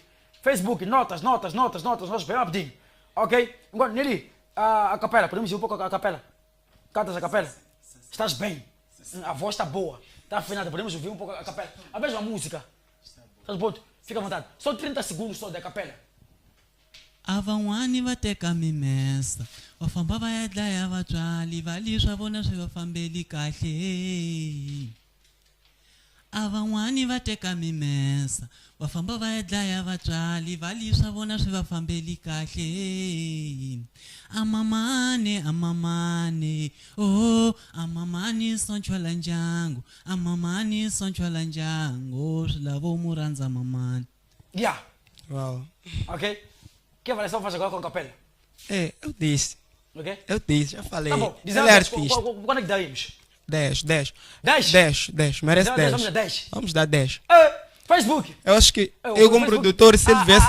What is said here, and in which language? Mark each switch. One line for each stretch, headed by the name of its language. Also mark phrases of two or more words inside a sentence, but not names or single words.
Portuguese: Facebook, notas, bem rapidinho. Ok? Agora, Nelly, a capela, podemos ir um pouco a capela? Cantas a capela? Estás bem? A voz está boa, está afinada, podemos ouvir um pouco a capela. A mesma música. Estás bom? Fica à vontade. Só 30 segundos só da capela.
Tsonga: Avangwani vateka mimesa vafamba vayadlaya vatwali valisha vona swivafambeli kahle. Avan'wani va teka mimesa va famba va ya dlaya vatswali va liswa vona swi va fambeli kahle amamane oh amamani sonchwala ndyangu amamani sonchwala ndyangu swi lavo mu rhandza mamani.
Portuguese: Yeah. Uau. Ok? Que avaliação faz agora com a capela? Eu disse. Ok? Eu disse, já falei. Tá bom. Diz Ele é a artista. quando é que daímos? 10. 10? 10. Merece 10. Vamos a 10. Vamos dar 10. Facebook. Eu acho que O eu como Facebook- produtor, se ele viesse...